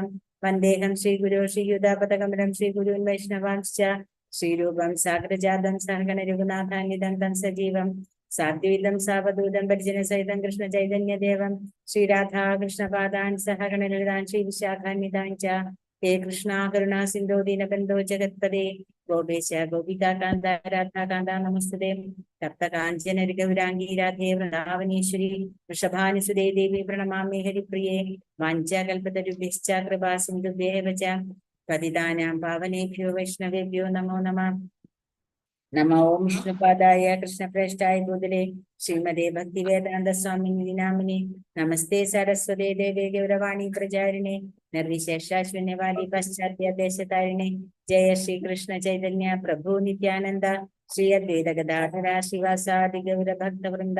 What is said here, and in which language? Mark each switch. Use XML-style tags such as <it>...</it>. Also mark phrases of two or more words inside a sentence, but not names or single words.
<sa>വന്ദേഹം ശ്രീഗുരോ ശ്രീയുതാപദകമലം ശ്രീഗുരുൻ വൈഷ്ണവാംശ്ച ശ്രീരൂപം സാഗരജാതം സഹഗണ രഘുനാഥാന്വിതം തം സജീവം സാദ്വൈതം സാവധൂതം പരിജന സഹിതം കൃഷ്ണ ചൈതന്യദേവം ശ്രീരാധാ കൃഷ്ണപാദാൻ സഹഗണ ലളിതാൻ ശ്രീ വിശാഖാന്വിതാൻ ച ഹേ കൃഷ്ണ കരുണാ സിന്ധോ ദീനബന്ധോ ജഗത്പദേ ഗോപേശ ഗോപികാന്ത രാധാകാന്ത നമസ്തേ. തപ്തകാഞ്ചന ഗൗരാംഗീ രാധേ വൃന്ദാവനീശ്വരി വൃഷഭാനുസുതേ ദേവി പ്രണമാമി ഹരിപ്രിയേ. വാഞ്ചാകൽപതരുഭ്യശ്ച കൃപാ സിന്ധുഭ്യേവ ച പതിതാനാം പാവനേഭ്യോ വൈഷ്ണവേഭ്യോ നമോ നമഃ. നമോ ഓം വിഷ്ണുപാദായ കൃഷ്ണപ്രേഷ്ഠായ ഭൂതലേ ശ്രീമതേ ഭക്തിവേദാന്ത സ്വാമിനി നാമിനി. നമസ്തേ സരസ്വതേ ദേവേ ഗൗരവാണി പ്രചാരിണേ നിർവിശേഷാശ്വന്യവാലി പശ്ചാത്യദേശതാരിണേ. ജയ ശ്രീകൃഷ്ണ ചൈതന്യ പ്രഭു നിത്യാനന്ദ ശ്രീ അദ്വൈത ഗദാധര ശ്രീവാസാദി ഗൗരഭക്തവൃന്ദ.</sa>